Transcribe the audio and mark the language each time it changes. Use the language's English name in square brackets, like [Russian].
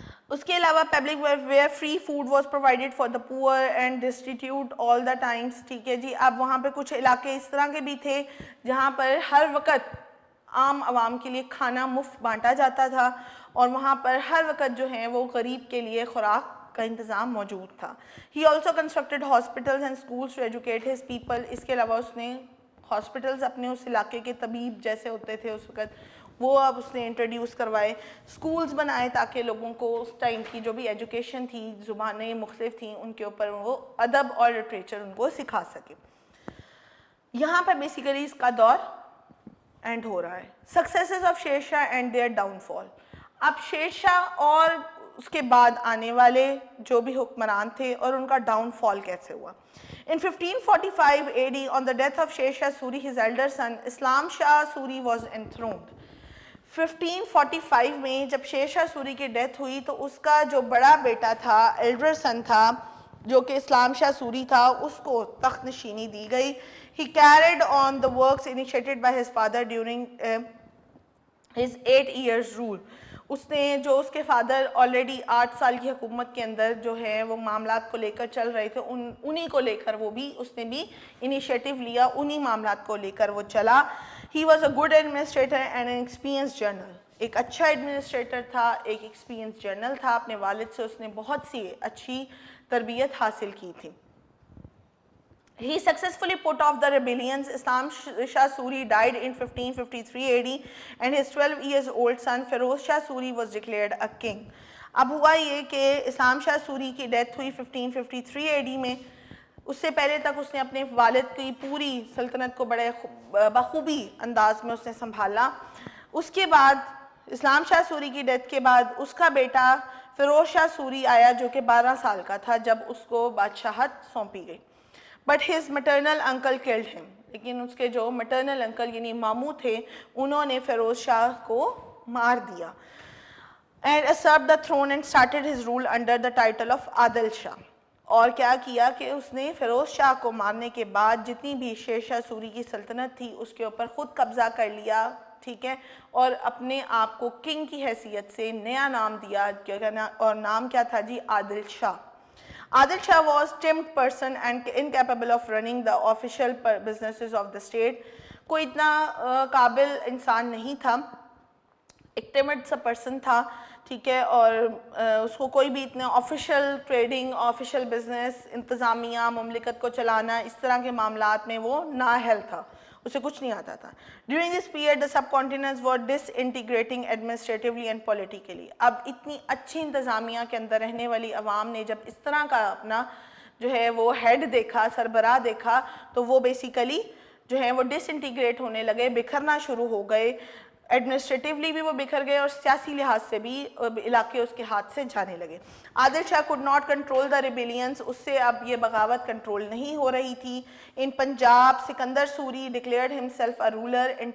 [Urdu] اس کے علاوہ [English] Public where free food was provided for the poor and distribute all the times. [Urdu] ٹھیک ہے جی, اب وہاں پہ کچھ علاقے اس طرح کے بھی تھے جہاں پر ہر وقت عام عوام کے لیے کھانا مفت بانٹا جاتا تھا, اور وہاں پر ہر وقت جو ہیں وہ غریب کے لیے خوراک کا انتظام موجود تھا. [English] He also constructed hospitals and schools to educate his people. [Urdu] اس کے علاوہ اس نے ہاسپٹلز اپنے اس علاقے کے طبیب جیسے ہوتے تھے اس وقت وہ اب اس نے انٹروڈیوس کروائے, سکولز بنائے تاکہ لوگوں کو اس ٹائم کی جو بھی ایجوکیشن تھی, زبانیں مختلف تھیں, ان کے اوپر وہ ادب اور لٹریچر ان کو سکھا سکے. یہاں پر بیسیکلی اس کا دور اینڈ ہو رہا ہے. [English] Successors of Sher Shah and their downfall. [Urdu] اب شیر شاہ اور اس کے بعد آنے والے جو بھی حکمران تھے اور ان کا ڈاؤن فال کیسے ہوا. [English] In 1545 AD, on the death of Sher Shah Suri, his elder son, Islam Shah Suri was enthroned. [Urdu] 1545 میں جب شیر شاہ سوری کی ڈیتھ ہوئی تو اس کا جو بڑا بیٹا تھا, ایلڈر سن تھا, جو کہ اسلام شاہ سوری تھا اس کو تخت نشینی دی گئی. [English] He carried on the works initiated by his father during his 8 years rule. [Urdu] اس نے جو اس کے فادر آلریڈی 8 سال کی حکومت کے اندر جو ہے وہ معاملات کو لے کر چل رہے تھے انہی کو لے کر اس نے بھی انیشیٹو لیا, انہی معاملات کو لے کر وہ چلا. [English] He was a good administrator and an experienced general. [Urdu] ایک اچھا ایڈمنسٹریٹر تھا, ایک ایکسپیرینس جنرل تھا. اپنے والد سے اس نے بہت سی اچھی تربیت حاصل کی تھی. [English] He successfully put off the rebellions. Islam Shah Suri died in 1553 AD and his 12 years old son Feroz Shah Suri was declared a king. [Urdu] اب ہوا یہ کہ اسلام شاہ سوری کی ڈیتھ ہوئی 1553 AD میں. اس سے پہلے تک اس نے اپنے والد کی پوری سلطنت کو بڑے بخوبی انداز میں اس نے سنبھالا. اس کے بعد اسلام شاہ سوری کی ڈیتھ کے بعد اس کا بیٹا فیروز شاہ سوری آیا جو کہ 12 سال کا تھا جب اس کو بادشاہت سونپی گئی. [English] But his maternal uncle killed him. [Urdu] لیکن اس کے جو مٹرنل انکل یعنی ماموں تھے انہوں نے فیروز شاہ کو مار دیا. [English] And usurped the throne and started his rule under the title of Adil Shah. [Urdu] اور کیا کیا کہ اس نے فیروز شاہ کو مارنے کے بعد جتنی بھی شیر شاہ سوری کی سلطنت تھی اس کے اوپر خود قبضہ کر لیا, ٹھیک ہے, اور اپنے آپ کو کنگ کی حیثیت سے نیا نام دیا, اور نام کیا تھا جی, عادل شاہ. [English] Adil Shah was timid person and incapable of running the official businesses of the state. [Urdu] کوئی اتنا قابل انسان نہیں تھا, ایک ٹیمڈ سا پرسن تھا, ٹھیک ہے, اور اس کو کوئی بھی اتنے آفیشیل ٹریڈنگ, آفیشیل بزنس, انتظامیہ, مملکت کو چلانا, اس طرح کے معاملات میں وہ نااہل تھا, اسے کچھ نہیں آتا تھا. [English] During this period the subcontinents were disintegrating administratively and politically. [Urdu] اب اتنی اچھی انتظامیہ کے اندر رہنے والی عوام نے جب اس طرح کا اپنا جو ہے وہ ہیڈ دیکھا, سربراہ دیکھا, تو وہ بیسیکلی جو ہے وہ ڈس انٹیگریٹ ہونے لگے, بکھرنا شروع ہو گئے. ایڈمنسٹریٹیولی بھی وہ بکھر گئے اور سیاسی لحاظ سے بھی علاقے اس کے ہاتھ سے جانے لگے. [English] Adil Shah could not control the rebellions. [Urdu] اس سے اب یہ بغاوت کنٹرول نہیں ہو رہی تھی. [English] In Punjab Sikandar Suri declared himself a ruler.